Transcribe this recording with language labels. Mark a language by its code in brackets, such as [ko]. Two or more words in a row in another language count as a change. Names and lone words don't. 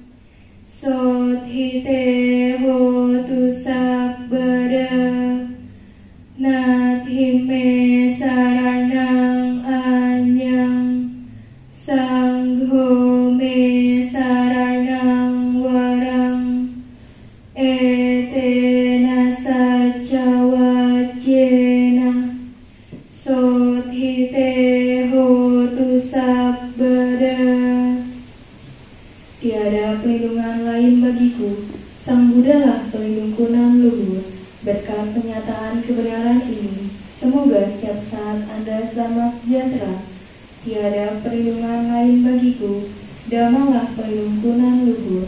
[pi] sodhite hotu sabbada nathime saranang anyang sangho me saranang warang etena saca wajena sodhite hotu sabbada. [id] Tiada pelindungan perlindungan lain bagiku. Sang Buddhalah pelindungku nan luhur. Berkat penyataan kebenaran ini, semoga setiap saat Anda selamat sejahtera. Tiada perlindungan lain bagiku, Dhammalah pelindungku nan luhur.